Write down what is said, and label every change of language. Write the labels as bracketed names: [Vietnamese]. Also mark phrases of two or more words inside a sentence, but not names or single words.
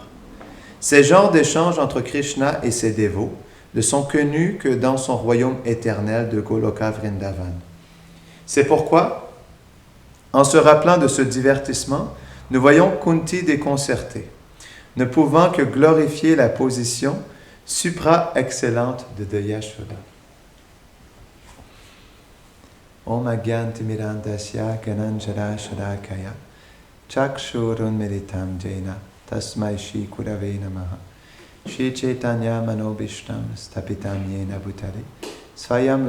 [French] Ces genres d'échanges entre Krishna et ses dévots ne sont connus que dans son royaume éternel de Goloka Vrindavan. C'est pourquoi, en se rappelant de ce divertissement, nous voyons Kunti déconcertée, ne pouvant que glorifier la position supra-excellente de Yashoda. [Sanskrit] ॐ अज्ञानतिमिरान्धस्य ज्ञानाञ्जन शलाकया चक्षुरुन् मीलितं येन तस्मै श्री गुरवे नमः श्री चैतन्य मनोभीष्टं स्थापितं येन भूतले स्वयं